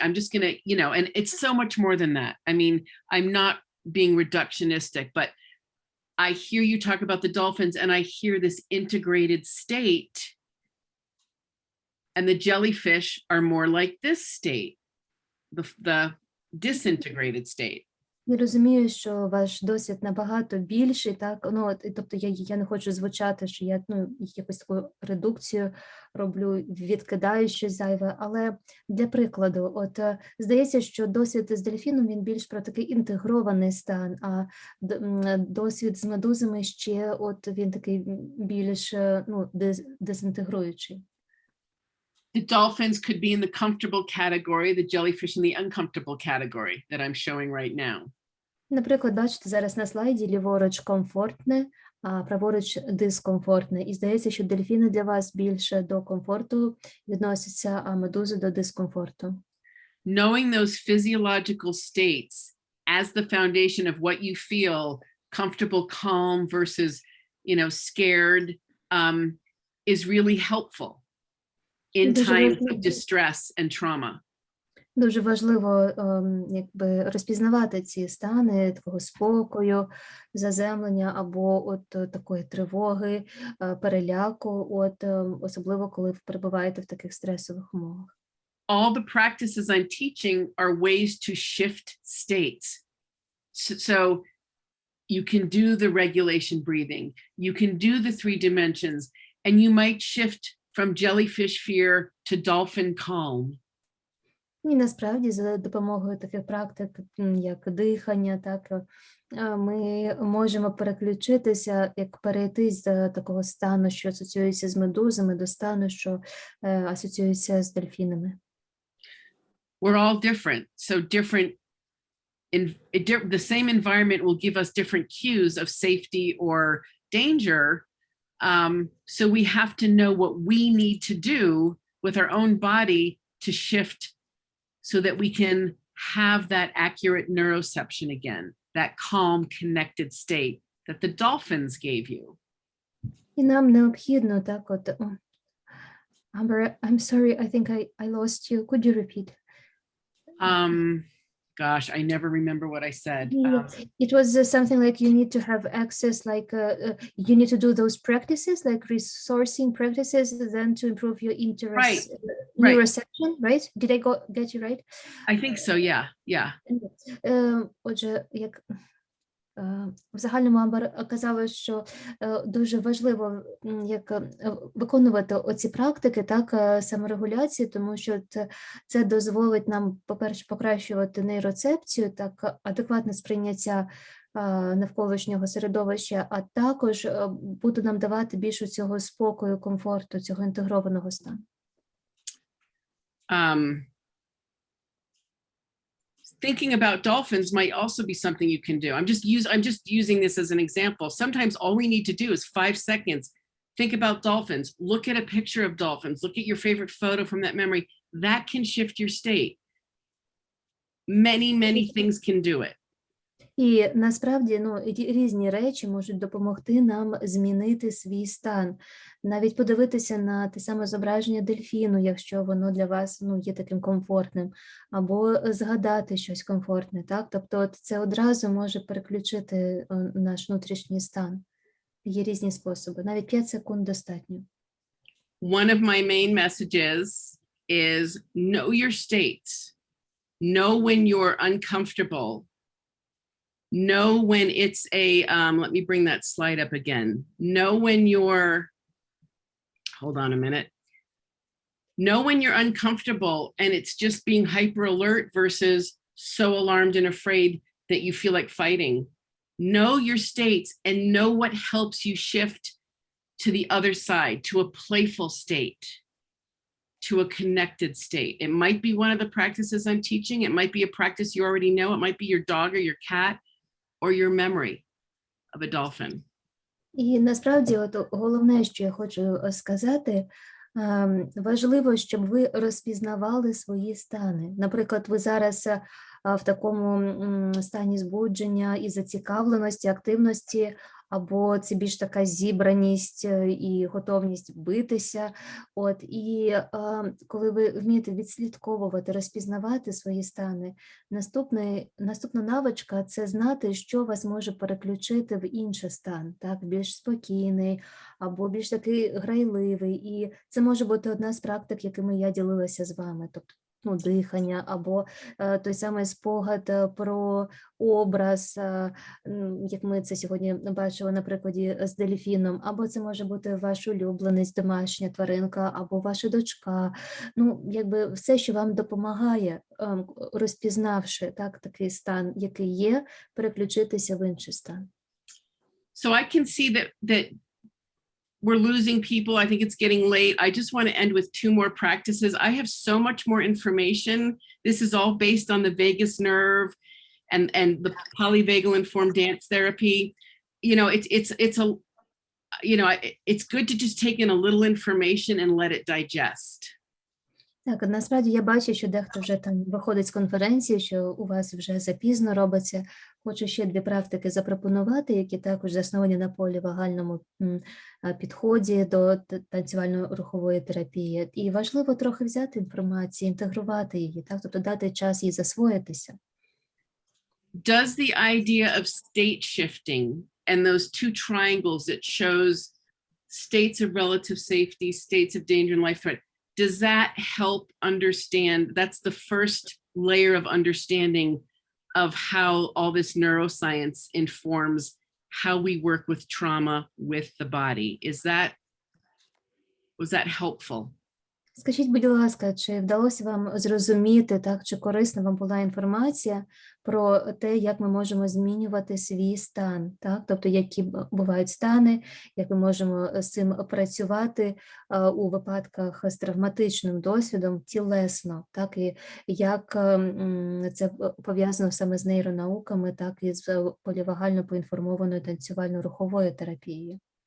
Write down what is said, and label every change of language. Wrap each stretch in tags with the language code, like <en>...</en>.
<en>I'm just gonna, and it's so much more than that. I mean, I'm not being reductionistic, but I hear you talk about the dolphins and I hear this integrated state. And the jellyfish are more like this state, the disintegrated state.</en> <uk>Я розумію, що ваш досвід набагато більший, так, ну, тобто я не хочу звучати, що я, якусь таку редукцію роблю, відкидаю щось зайве, але для прикладу, здається, що досвід з дельфіном, він більш про такий інтегрований стан, а досвід з медузами ще, він такий більш, дезінтегруючий.</uk> <en>The dolphins could be in the comfortable category, the jellyfish in the uncomfortable category that I'm showing right now.</en> <uk>Наприклад, бачите, зараз на слайді ліворуч комфортне, а праворуч дискомфортне. І здається, що дельфіни для вас більше до комфорту відносяться, а медузи до дискомфорту.</uk> <en>Knowing those physiological states as the foundation of what you feel, comfortable, calm versus, scared, is really helpful in times of distress and trauma.</en> <uk>Дуже важливо розпізнавати ці стани такого спокою, заземлення або такої тривоги, переляку, особливо коли ви перебуваєте в таких стресових умовах.</uk> <en>All the practices I'm teaching are ways to shift states. So you can do the regulation breathing, you can do the 3 dimensions, and you might shift from jellyfish fear to dolphin calm.</en> <uk>І насправді за допомогою таких практик, як дихання, так, ми можемо переключитися, як перейти з такого стану, що асоціюється з медузами, до стану, що асоціюється з дельфінами.</uk> <en>We're all different, so the same environment will give us different cues of safety or danger. So we have to know what we need to do with our own body to shift so that we can have that accurate neuroception again, that calm, connected state that the dolphins gave you.</en> <uk>І нам необхідно так</uk> <en>Amber, I'm sorry, I think I lost you. Could you repeat? Gosh, I never remember what I said. It was something like you need to have access, like you need to do those practices, like resourcing practices, then to improve your interest, neuroception, right? Did I get you right? I think so, yeah.</en> <uk>Отже, як в загальному Амбер казала, що дуже важливо як виконувати оці практики, так, саморегуляції, тому що це дозволить нам, по-перше, покращувати нейроцепцію, так, адекватне сприйняття навколишнього середовища, а також буде нам давати більше цього спокою, комфорту, цього інтегрованого стану.</uk> <en>Thinking about dolphins might also be something you can do. I'm just using this as an example. Sometimes all we need to do is 5 seconds. Think about dolphins. Look at a picture of dolphins. Look at your favorite photo from that memory. That can shift your state. Many things can do it.</en> <uk>І насправді, різні речі можуть допомогти нам змінити свій стан. Навіть подивитися на те саме зображення дельфіну, якщо воно для вас, є таким комфортним, або згадати щось комфортне, так? Тобто це одразу може переключити наш внутрішній стан. Є різні способи, навіть 5 секунд достатньо.</uk> <en>One of my main messages is know your states. Know when you're uncomfortable. Know when it's let me bring that slide up again. Know when you're, hold on a minute. Know when you're uncomfortable and it's just being hyper alert versus so alarmed and afraid that you feel like fighting. Know your states and know what helps you shift to the other side, to a playful state, to a connected state. It might be one of the practices I'm teaching. It might be a practice you already know. It might be your dog or your cat. Or your memory of a dolphin.</en> <uk>І насправді, головне, що я хочу сказати, важливо, щоб ви розпізнавали свої стани. Наприклад, ви зараз в такому стані збудження і зацікавленості, активності, або це більш така зібраність і готовність битися. І коли ви вмієте відслідковувати, розпізнавати свої стани, наступна навичка – це знати, що вас може переключити в інший стан, так, більш спокійний, або більш такий грайливий. І це може бути одна з практик, якими я ділилася з вами. Тобто ну, дихання, або той самий спогад про образ, як ми це сьогодні бачили на прикладі з дельфіном, або це може бути ваш улюбленець, домашня тваринка, або ваша дочка. Ну, якби все, що вам допомагає, розпізнавши так, такий стан, який є, переключитися в інший стан.</uk> <en>So I can see that we're losing people. I think it's getting late. I just want to end with 2 more practices. I have so much more information. This is all based on the vagus nerve and the polyvagal informed dance therapy. You know, it's a, you know, it's good to just take in a little information and let it digest.</en> <uk>Так, насправді я бачу, що дехто вже там виходить з конференції, що у вас вже запізно робиться. Хочу ще 2 практики запропонувати, які також засновані на полівагальному підході до танцювально-рухової терапії. І важливо трохи взяти інформацію, інтегрувати її, так, тобто дати час їй засвоїтися.</uk> <en>Does the idea of state shifting and those 2 triangles that shows states of relative safety, states of danger and life threat, does that help understand? That's the first layer of understanding of how all this neuroscience informs how we work with trauma with the body. Was that helpful?</en> <uk>Скажіть, будь ласка, чи вдалося вам зрозуміти, так, чи корисна вам була інформація про те, як ми можемо змінювати свій стан, так? Тобто, які бувають стани, як ми можемо з цим працювати у випадках з травматичним досвідом тілесно, так, і як це пов'язано саме з нейронауками, так, і з полівагально поінформованою танцювально-руховою терапією.</uk>